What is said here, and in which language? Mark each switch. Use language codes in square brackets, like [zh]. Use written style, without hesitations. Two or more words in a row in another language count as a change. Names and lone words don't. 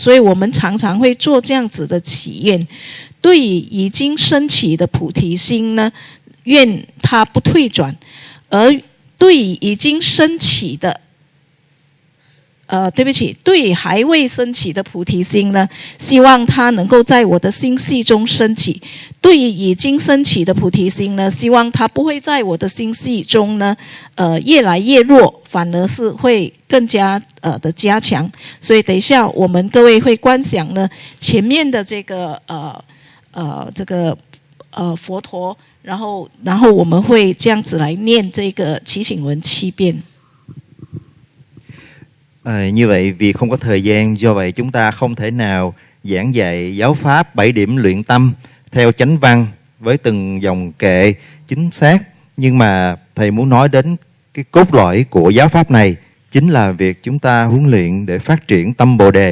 [zh] 所以我们常常会做这样子的祈愿，对于已经升起的菩提心呢，愿它不退转；而对于已经升起的对于还未升起的菩提心呢，希望它能够在我的心系中升起；对于已经升起的菩提心呢，希望它不会在我的心系中呢越来越弱，反而是会更加的加强。所以等一下我们各位会观想呢前面的这个佛陀，然后我们会这样子来念这个祈请文7遍。 [vi] Như vậy vì không có thời gian, do vậy chúng ta không thể nào giảng dạy giáo pháp 7 điểm luyện tâm theo chánh văn với từng dòng kệ chính xác. Nhưng mà thầy muốn nói đến cái cốt lõi của giáo pháp này chính là việc chúng ta huấn luyện để phát triển tâm Bồ Đề.